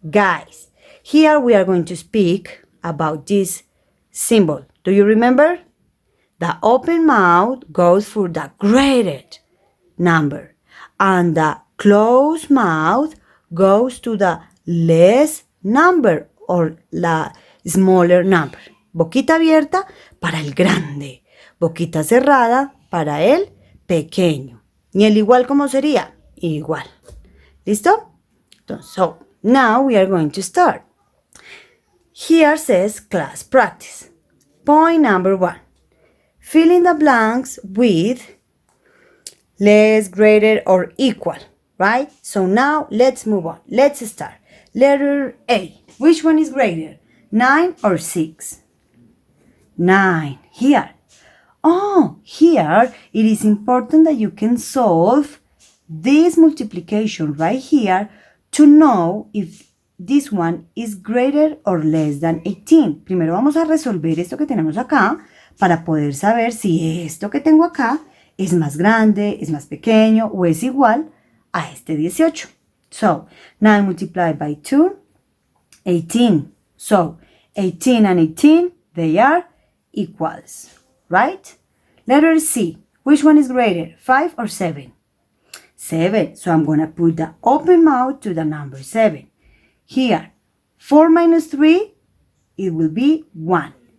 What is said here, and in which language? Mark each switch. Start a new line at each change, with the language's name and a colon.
English: Guys, here we are going to speak about this symbol. Do you remember? The open mouth goes for the greater number, and the closed mouth goes to the less number or la smaller number.
Spanish: Boquita abierta para el grande, boquita cerrada para el pequeño. ¿Y el igual cómo sería? Igual. ¿Listo?
English: So, now we are going to start. Here says class practice. Point number 1. Fill in the blanks with less, greater, or equal, right? So now let's move on. Let's start. Letter A. Which one is greater? 9 or 6? 9. Here. Oh, here it is important that you can solve this multiplication right here to know if this one is greater or less than 18.
Spanish: Primero vamos a resolver esto que tenemos acá para poder saber si esto que tengo acá es más grande, es más pequeño o es igual a este 18.
English: So, 9 multiplied by 2, 18. So, 18 and 18, they are equals, right? Letter C. Which one is greater, 5 or 7? 7. So, I'm going to put the open mouth to the number 7. Here, 4 minus 3, it will be 1.